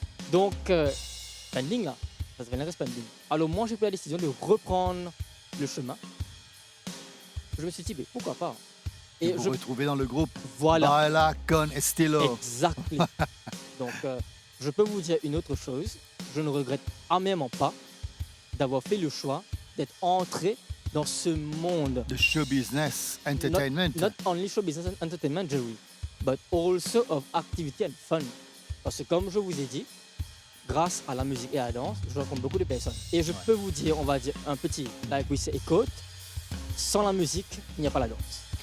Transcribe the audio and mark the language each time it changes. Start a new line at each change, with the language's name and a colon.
French: Donc, spending là, ça devenait spending. Alors, moi, j'ai pris la décision de reprendre le chemin. Je me suis dit, mais pourquoi pas? Et vous retrouvez dans le groupe. Voilà.
Spanish: Baila con estilo.
French: Exactement. Donc, je peux vous dire une autre chose. Je ne regrette amèrement pas d'avoir fait le choix d'être entré dans ce monde. De show business, entertainment.
English: Not only show business and entertainment, Jerry, but also of activity and fun.
French: Parce que comme je vous ai dit, grâce à la musique et à la danse, je rencontre beaucoup de personnes. Et je peux vous dire, on va dire un petit,
English: like we say, quote,
French: sans la musique, il n'y a pas la danse.